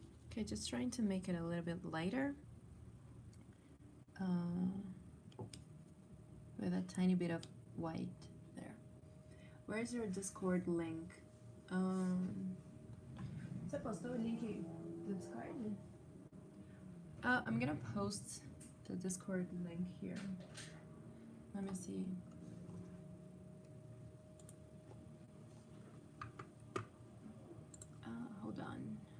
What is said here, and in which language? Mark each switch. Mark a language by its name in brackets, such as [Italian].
[English] Okay, just trying to make it a little bit lighter. With a tiny bit of white there. Where's your Discord link? [Portuguese] Você postou o link do Discord? [English] I'm gonna post the Discord link here. Let me see. Hold on.